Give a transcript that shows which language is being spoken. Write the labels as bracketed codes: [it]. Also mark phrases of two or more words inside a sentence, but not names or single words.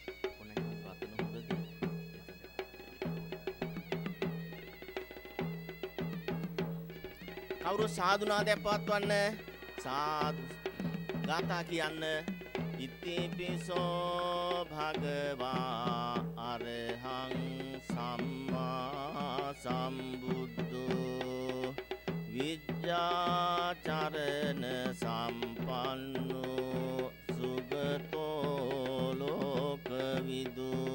[si] කවුරු සාදු නාදයක් පවත්වන්න. සාදු ගාථා කියන්න. [pi] ඉතිපිසෝ භගවා අරහං සම්මා සම්බුද්ධෝ විද්‍යාචරණ සම්පන්නෝ සුගතෝ ලෝකවිදු